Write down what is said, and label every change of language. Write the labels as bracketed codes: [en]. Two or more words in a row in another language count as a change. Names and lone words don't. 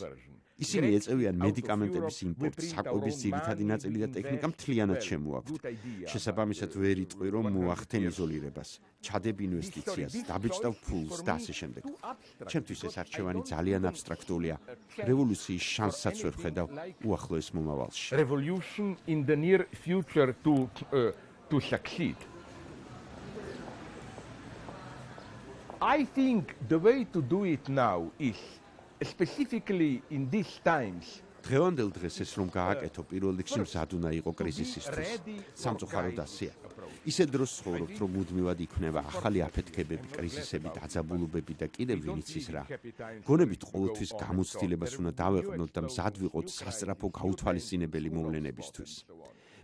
[ka] ისინი ეწევიან მედიკამენტების იმპორტს, საკვების ძირითადი ნაწილი და ტექნიკა მთლიანად შემოაქვთ. შესაბამისად ვერ იტყვი, რომ მოახდენ იზოლირებას, ჩადებ ინვესტიციას, დაბეჭდავ ფულს და ასე შემდეგ. ჩემთვის ეს არჩევანი ძალიან აბსტრაქტულია. რევოლუციის შანსსაც ვერ ხედავ უახლოეს მომავალში. [en] Revolution in the near future to succeed. I think the way to do it now is specifically in these times. [ka] დღევანდელ დღეს ეს რომ გააკეთო, პირველ რიგში მზად უნდა იყო კრიზისისთვის. სამწუხაროდ ასეა. ისე დროს ცხოვრობთ, რომ მუდმივად იქნება ახალი აფეთქებები, კრიზისები, დაძაბულობები და კიდევ ვინც ის რა. გონებით ყოველთვის გამოცდილებას უნდა დავეყნოთ და მზად ვიყოთ სასწრაფო გაუთვალისწინებელი მოვლენებისთვის.